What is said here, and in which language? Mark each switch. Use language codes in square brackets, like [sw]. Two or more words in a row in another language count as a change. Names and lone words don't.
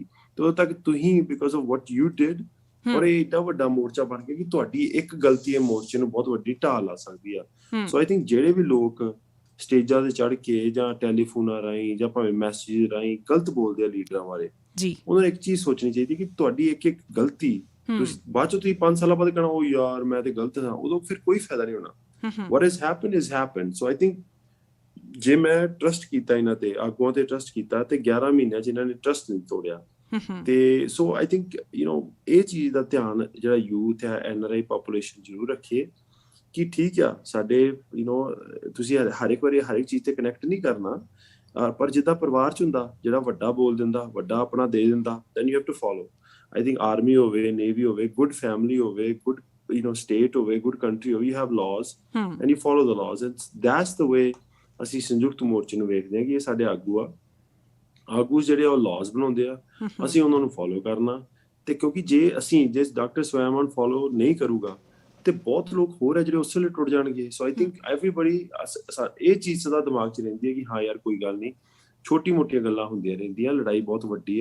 [pa] ਤੇ ਉਦੋਂ ਤੱਕ ਤੁਸੀਂ [en] because of what you did, [pa] ਔਰ ਇਹ ਏਡਾ ਵੱਡਾ ਮੋਰਚਾ ਬਣ ਗਿਆ ਕਿ ਤੁਹਾਡੀ ਇੱਕ ਗਲਤੀ ਇਹ ਮੋਰਚੇ ਨੂੰ ਬਹੁਤ ਵੱਡੀ ਢਾਲ ਲਾ ਸਕਦੀ ਆ। [en] So I think [pa] ਜਿਹੜੇ ਵੀ ਲੋਕ ਸਟੇਜਾਂ ਤੇ ਚੜ੍ਹ ਕੇ ਜਾਂ ਟੈਲੀਫੋਨਾਂ ਰਾਹੀਂ ਜਾਂ ਭਾਵੇਂ ਮੈਸੇਜ ਰਾਹੀਂ ਗਲਤ ਬੋਲਦੇ ਆ ਲੀਡਰਾਂ ਬਾਰੇ, ਉਹਨਾਂ ਨੂੰ ਇੱਕ ਚੀਜ਼ ਸੋਚਣੀ ਚਾਹੀਦੀ ਕਿ ਤੁਹਾਡੀ ਇੱਕ ਇੱਕ ਗਲਤੀ ਤੁਸੀਂ ਬਾਅਦ ਚੋਂ ਤੁਸੀਂ 5 ਸਾਲਾਂ ਬਾਅਦ ਕਹਿਣਾ ਉਹ ਯਾਰ ਮੈਂ ਤੇ ਗਲਤ ਹਾਂ, ਉਦੋਂ ਫਿਰ ਕੋਈ ਫਾਇਦਾ ਨਹੀਂ ਹੋਣਾ। [en] what has happened is happened. So I think [pa] ਜੇ ਮੈਂ ਟਰਸਟ ਕੀਤਾ ਇਹਨਾਂ ਤੇ, ਆਗੂਆਂ ਤੇ ਟਰਸਟ ਕੀਤਾ ਤੇ 11 ਮਹੀਨਿਆਂ 'ਚ ਇਹਨਾਂ ਨੇ ਟਰਸਟ ਨਹੀਂ ਤੋੜਿਆ। ਤੇ [en] So I think [pa] ਇਹ ਚੀਜ਼ ਦਾ ਧਿਆਨ ਜਿਹੜਾ ਯੂਥ ਹੈ, [en] NRI population [pa] ਜ਼ਰੂਰ ਰੱਖੇ ਕਿ ਠੀਕ ਆ ਸਾਡੇ ਤੁਸੀਂ ਹਰ ਇੱਕ ਵਾਰੀ ਹਰ ਇੱਕ ਚੀਜ਼ ਤੇ ਕਨੈਕਟ ਨਹੀਂ ਕਰਨਾ, ਪਰ ਜਿੱਦਾਂ ਪਰਿਵਾਰ 'ਚ ਹੁੰਦਾ ਜਿਹੜਾ ਵੱਡਾ ਬੋਲ ਦਿੰਦਾ, ਵੱਡਾ ਆਪਣਾ ਦੇ ਦਿੰਦਾ, [en] then you have to follow. I think army [pa] ਹੋਵੇ, ਨੇਵੀ ਹੋਵੇ, [en] good family [pa] ਹੋਵੇ, [en] good state [pa] ਹੋਵੇ, [en] good country [pa] ਹੋਵੇ, [en] you have laws and you follow the laws and that's the way [pa] ਅਸੀਂ ਸੰਯੁਕਤ ਮੋਰਚੇ ਨੂੰ ਵੇਖਦੇ ਹਾਂ ਕਿ ਇਹ ਸਾਡੇ ਆਗੂ ਜਿਹੜੇ ਉਹ laws ਬਣਾਉਂਦੇ ਆ, ਅਸੀਂ ਉਹਨਾਂ ਨੂੰ ਫੋਲੋ ਕਰਨਾ। ਤੇ ਕਿਉਂਕਿ ਜੇ ਡਾਕਟਰ ਸਵੈਮਾਨ ਫੋਲੋ ਨਹੀਂ ਕਰੂਗਾ ਤੇ ਬਹੁਤ ਲੋਕ ਹੋਰ ਹੈ ਜਿਹੜੇ ਉਸੇ ਲਈ ਟੁੱਟ ਜਾਣਗੇ। [en] So I think everybody [pa] ਇਹ ਚੀਜ਼ ਸਦਾ ਦਿਮਾਗ 'ਚ ਰਹਿੰਦੀ ਹੈ ਕਿ ਹਾਂ ਯਾਰ ਕੋਈ ਗੱਲ ਨਹੀਂ, ਛੋਟੀ ਮੋਟੀਆਂ ਗੱਲਾਂ ਹੁੰਦੀਆਂ ਰਹਿੰਦੀਆਂ, ਲੜਾਈ ਬਹੁਤ ਵੱਡੀ ਆ।